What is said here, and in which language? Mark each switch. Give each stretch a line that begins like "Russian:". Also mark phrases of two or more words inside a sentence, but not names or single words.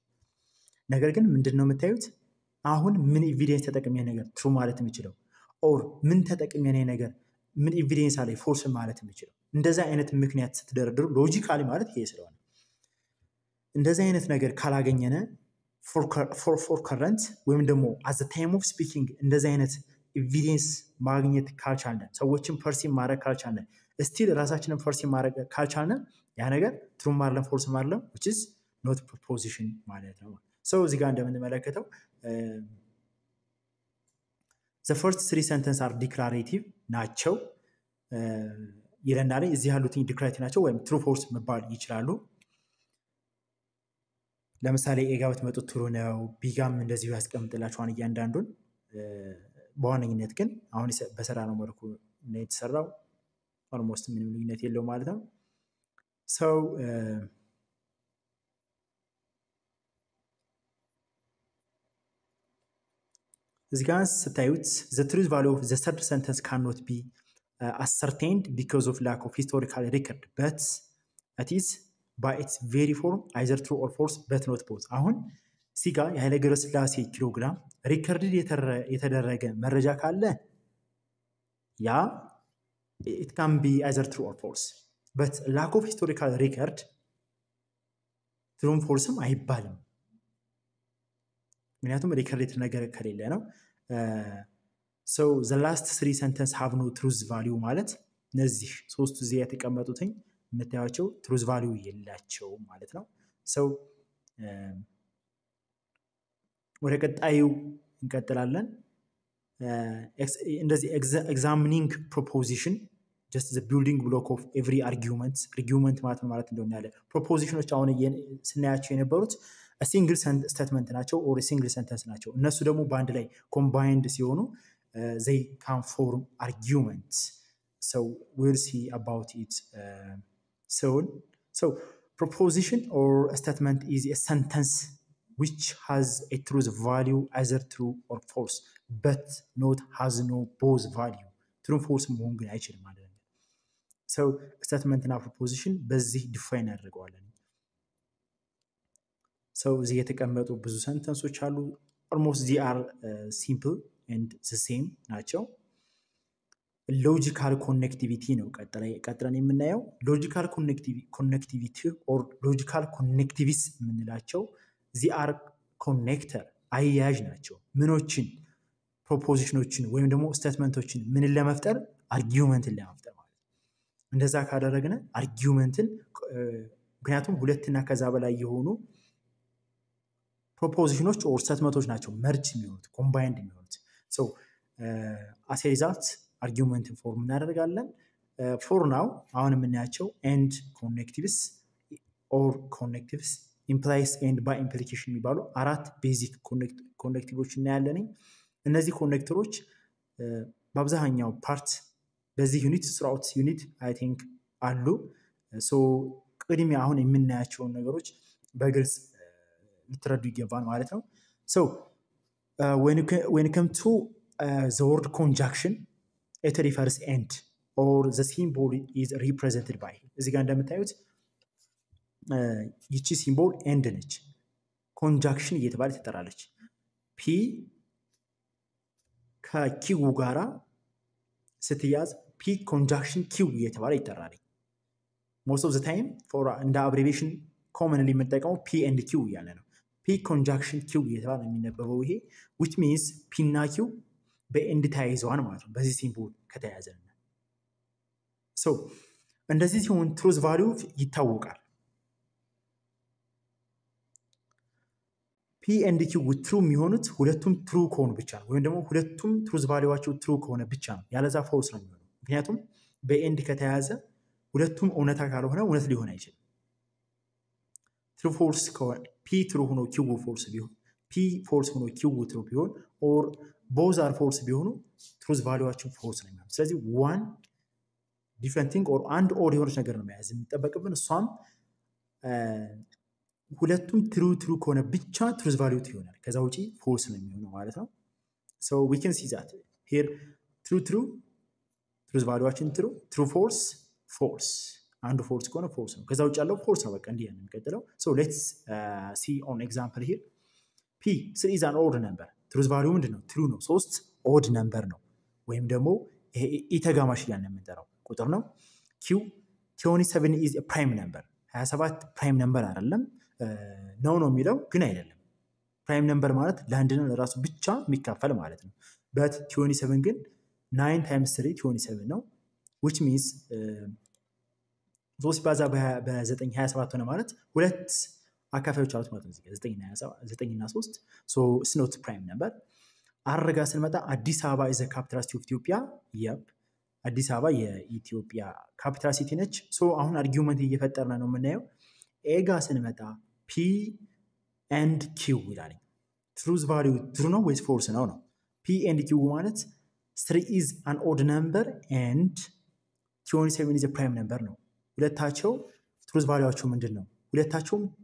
Amharic: ነገር ግን ምንድነው የምታዩት አሁን ምን ኤቪደንስ ተጠቅሜ ነገር ትሩ ማለት የምችለው ኦር ምን ተጠቅሜ ነገር ምን ኤቪደንስ አለ ፎልስ ማለት የምችለው። እንደዛ አይነት ምክንያት ስትደረድሩ ሎጂካሊ ማለት ይሄ ስለሆነ እንደዛ አይነት ነገር ካላገኘነ
English: for current
Amharic: ወይም ደግሞ at
English: the time of speaking
Amharic: እንደዛ አይነት ኤቪደንስ ማግኘት ካልቻለን ሰዎችን ፐርሲቭ ማድረግ ካልቻለን ስቲል ራሳችንን ፐርሲቭ ማድረግ ካልቻለን ያ ነገር ትሩም አይደለም ፎልስም አይደለም
English: which is not proposition
Amharic: ማለት ነው። ሰው እዚህ ጋር እንደምንመለከተው
English: the first three sentences are declarative
Amharic: ናቸው ይለናል። እዚህ ያሉት ዲክላሬቲቭ ናቸው ወይም
English: true false
Amharic: መባል ይችላሉ። ለምሳሌ ኤ ጋር ብትመጡ ትሩ ነው፣ ቢ ጋም እንደዚሁ ያስቀምጥላችኋል እያንዳንዱን። በዋነኝነት ግን አሁን በሰራ ነው መልኩ ነው የተሰራው። ኦልሞስት ምንም ልዩነት የለው ማለት ነው። ሰው እዚህ ጋር
English: ስታዩት the truth value of the third sentence cannot be ascertained because of lack of historical record but it is by its very form either true or false but not both።
Amharic: አሁን እዚህ ጋር የኃይለ ገብረስላሴ ኪሎግራም ሪከርድ የተደረገ መረጃ ካለ ያ
English: it can be either true or false but lack of historical record true or false አይባልም።
Amharic: ምክንያቱም ሪከርድ የተነገረ ከሌለ ነው።
English: so the last three sentences have no truth value
Amharic: ማለት እነዚህ ሶስቱ እዚህ የተቀመጡትኝ የምታዩቸው
English: truth value
Amharic: የላቸው ማለት ነው። so ወደ ቀጣዩ እንቀጥላለን። እንደዚህ
English: examining proposition just the building block of every argument
Amharic: ማለት እንደሆነ ያለ ፕሮፖዚሽኖች አሁን ስናያቸው የነበሩት
English: a single statement ናቸው or a single sentence
Amharic: ናቸው። እነሱ ደግሞ በአንድ ላይ combined ሲሆኑ
English: they can form arguments. So we'll see about it soon. So proposition or a statement is a sentence which has a truth value either true or false but not has no both value. True false
Amharic: መሆን ግን አይችልም ማለት ነው።
English: so statement
Amharic: እና proposition በዚህ define ያደርገዋለን። so እዚህ የተቀመጡ ብዙ sentences አሉ።
English: almost they are simple and the same
Amharic: ናቸው።
English: logical connectivity
Amharic: ነው ቀጥለን የምናየው።
English: logical connectivity or logical connectivists
Amharic: የምንላቸው
English: they are connector
Amharic: አያያዥ ናቸው። ምኖችን ፕሮፖዚሽኖችን ወይም ደግሞ ስቴትመንቶችን ምንን ለመፍጠር አርጊውመንትን ለመፍጠር ማለት ነው። እንደዛ ካደረግነ አርጊውመንትን ምክንያቱም ሁለትና ከዛ በላይ የሆኑ ፕሮፖዚሽኖች or ስቴትመንቶች ናቸው መርጅ የሚሆኑት ኮምባይንድ የሚሆኑት።
English: so as a result argument form
Amharic: እናደርጋለን።
English: for now
Amharic: አሁን
English: የምናያቸው and connectives or connectives implies and by implication
Amharic: የሚባሉ አራት
English: basic connectives
Amharic: እናያለን። እነዚህ ኮኔክተሮች በአብዛኛው ፓርት በዚህ ዩኒት throughout ዩኒት
English: I think
Amharic: አሉ። so ቅድሚያ አሁን የምናያቸውን ነገሮች በግልጽ ልትረዱ ይገባል ማለት ነው።
English: so when it comes to the word conjunction it refers and or the symbol is represented by
Amharic: እዚህ ጋር እንደምታዩት ይቺ
English: symbol and
Amharic: ነች። ኮንጃክሽን እየተባለ ትጠራለች። ፒ ከኪው ጋራ ስትያዝ
English: P conjunction
Amharic: ኪው እየተባለ ይጠራል።
English: most of the time for
Amharic: እንደ አብሪቬሽን commonly የምንጠቀመው
English: P and Q
Amharic: እያለ ነው።
English: P conjunction Q
Amharic: እየተባለ የሚነበበው ይሄ
English: which means
Amharic: ፒ እና ኪው በኤንድ ተያይዘዋል ማለት ነው በዚህ ሲምቦል ከተያዘና so እንደዚህ ሲሆን
English: truth value
Amharic: ይታወቃል።
English: P and Q with true
Amharic: የሚሆኑት ሁለቱም true ከሆኑ ብቻ ነው ወይም ደግሞ ሁለቱም
English: truth valueዋቸው true
Amharic: ከሆነ ብቻ ነው። ያለዛ false ነው የሚሆነው። ምክንያቱም በኤንድ ከተያዘ ሁለቱም እውነታ ካልሆነ እውነት ሊሆን አይችልም።
English: true false
Amharic: ከሆነ
English: P true
Amharic: ሆኖ
English: Q false
Amharic: ቢሆን
English: P false
Amharic: ሆኖ
English: Q true
Amharic: ቢሆን
English: or both are false
Amharic: ቢሆኑ
English: truth valueዋቸው false
Amharic: ነው የሚሆነው። ስለዚህ
English: one different thing or and or
Amharic: የሆነች ነገር ነው መያዝ የሚጠበቅብን። እሷም ሁለቱም true ከሆነ ብቻ
English: truth value
Amharic: ይሆናል። ከዛ ውጪ false ነው የሚሆነው ማለት ነው።
English: so we can see that here true truth valueዋችን true false
Amharic: አንዱ false ከሆነ false ነው። ከዛ ውጪ ያለው false ነው። በቃ እንዲህ ነው የሚቀጥለው።
English: so let's see on example here p 3 is an odd number truth value
Amharic: ምንድነው? true ነው። 3
English: odd number
Amharic: ነው ወይም ደግሞ ኢተጋማሽ ያን የምንጠራው ቁጥር ነው።
English: q 27 is a prime number 27 prime number
Amharic: አይደለም ነው የሚለው ግን አይደለም።
English: prime number
Amharic: ማለት ለአንድ ነው ለራሱ ብቻ የሚካፈል ማለት ነው። but 27 ግን
English: 9 times 3
Amharic: 27 ነው
English: which means
Amharic: 3 ባዛ በ9 27 ሆነ ማለት ሁለት አካፋዮች አሉት ማለት ነው እዚህ 9 እና 3
English: so it's not prime
Amharic: number አረጋ ስንመጣ አዲስ አበባ
English: is the capital city of Ethiopia yep
Amharic: አዲስ አበባ የኢትዮጵያ
English: capital city
Amharic: ነች so አሁን አርጊውመንት እየፈጠርና ነው የምናየው a ጋር ስንመጣ
English: p and q
Amharic: ይላል
English: truth value true
Amharic: ነው ወይስ false ነው
English: p and q
Amharic: ማለት
English: 3 is an odd number and 27 is a prime number
Amharic: ነው ሁለታቸው truth valueያቸው ምንድነው ሁለታቸውም